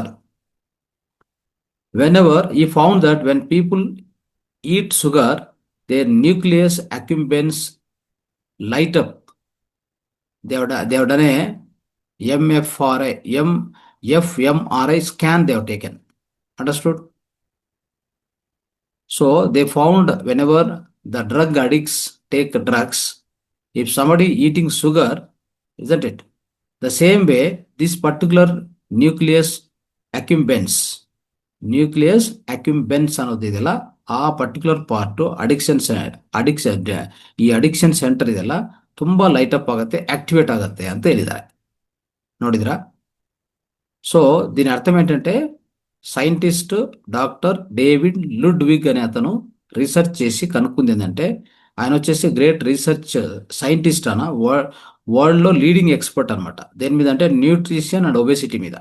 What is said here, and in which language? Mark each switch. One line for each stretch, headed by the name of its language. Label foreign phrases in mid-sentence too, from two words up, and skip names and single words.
English: Whenever he found that when people eat sugar, their nucleus accumbens light up they have done a MFRI, FMRI scan they have taken. Understood? So they found whenever the drug addicts take drugs, if somebody eating sugar, isn't it? The same way, this particular nucleus accumbens
Kannada: ಅನ್ನೋದಿದೆಯಲ್ಲ, ಆ
English: particular part addiction center
Kannada: ಇದೆಯಲ್ಲ, ತುಂಬಾ
English: light up
Kannada: ಆಗುತ್ತೆ, ಆಕ್ಟಿವೇಟ್ ಆಗುತ್ತೆ ಅಂತ ಹೇಳಿದ್ದಾರೆ. ನೋಡಿದ್ರಾ?
Telugu: సో దీని అర్థం ఏంటంటే
English: scientist doctor
Telugu: డేవిడ్ లుడ్విగ్ అనే అతను రీసెర్చ్ చేసి కనుక్కుంది ఏంటంటే, ఆయన వచ్చేసి
English: great research scientist
Telugu: అన్న, వరల్డ్లో
English: leading expert
Telugu: అనమాట. దేని మీద అంటే
English: nutrition and obesity
Telugu: మీద.